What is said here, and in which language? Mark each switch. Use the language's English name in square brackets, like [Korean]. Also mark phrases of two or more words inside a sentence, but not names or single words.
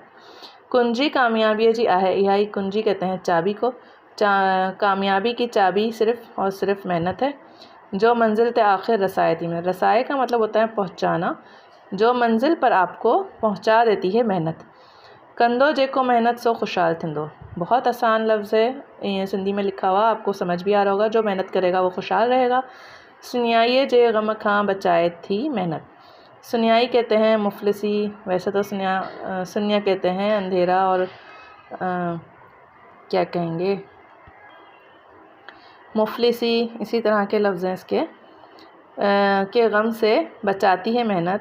[Sindhi] कुंजी कामयाबी जी आहे इहाई, [Hindi] कुंजी कहते हैं चाबी को। कामयाबी की चाबी सिर्फ़ और सिर्फ मेहनत है। [Sindhi] जो मंजिल ते आखिर रसाए थी मेहनत, [Hindi] रसाए का मतलब होता है पहुँचाना, जो मंजिल पर आपको पहुँचा देती है मेहनत। [Sindhi] कंदो जेको मेहनत सो खुशहाल थींदो, [Hindi] बहुत आसान लफ्ज़ है, ये सिंधी में लिखा हुआ, आपको समझ भी आ रहा होगा। जो मेहनत करेगा वो खुशहाल रहेगा। [Sindhi] सुनियाई जे गम खां बचाए थी मेहनत। [Hindi] सुनियाई कहते हैं मुफलिसी, वैसे तो सुनिया कहते हैं अंधेरा और क्या कहेंगे मुफलिसी, इसी तरह के लफ्ज़ हैं इसके। के गम से बचाती है मेहनत।